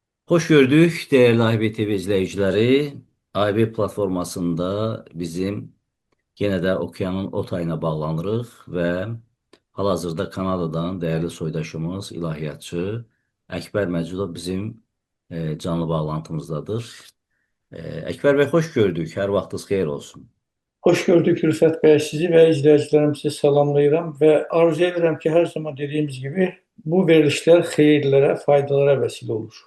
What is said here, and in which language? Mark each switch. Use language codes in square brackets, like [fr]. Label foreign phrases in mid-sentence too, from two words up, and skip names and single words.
[az] Hoş gördük değerli IB TV izleyicileri. IB platformasında bizim yine de okyanın o tayına bağlanırıq ve hal-hazırda Kanadadan değerli soydaşımız, ilahiyatçı Əkbər Məcudov bizim canlı bağlantımızdadır. Əkbər bəy, xoş gördük. Hər vaxtınız xeyir olsun. Hoş gördük Rüfət bəy, sizi və izləyicilərimizi salamlayıram və arzu edirəm ki, hər zaman dediyimiz gibi bu verilişlər xeyirlərə, faydalara vəsilə olur.